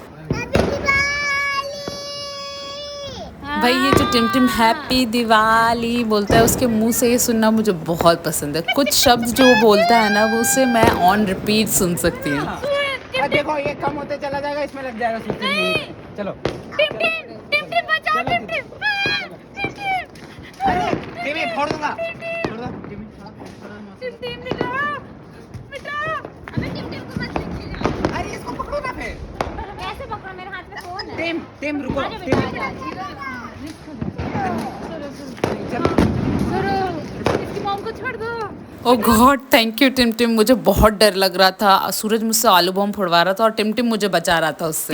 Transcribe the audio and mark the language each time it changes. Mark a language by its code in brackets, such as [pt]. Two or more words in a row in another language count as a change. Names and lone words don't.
[hi] भाई ये जो टिम टिम हैप्पी दिवाली बोलता है उसके मुंह से ये सुनना मुझे बहुत पसंद है। कुछ शब्द जो वो बोलता है ना वो उसे मैं [en] on repeat [hi] सुन सकती हूँ। देखो ये कम होते चला जाएगा, इसमें लग जाएगा सूचना। चलो टिम टिम टिम टिम बचाओ, टिम टिम टिम टिम, अरे टीवी फोड़ दूंगा, फोड़ दो टीवी, टिम टिम मिटाओ मिटाओ। अबे टिम टिम को मत छेड़ना। अरे इसको पकड़ो ना फिर। कैसे पकड़ो, मेरे हाथ में फोन है। टीम टीम रुको, इसकी मॉम को छोड़ दो। [en] O God thank you टिम टिम। [hi] मुझे बहुत डर लग रहा था, सूरज मुझसे आलू बम फोड़वा रहा था और टिम टिम मुझे बचा रहा था उससे।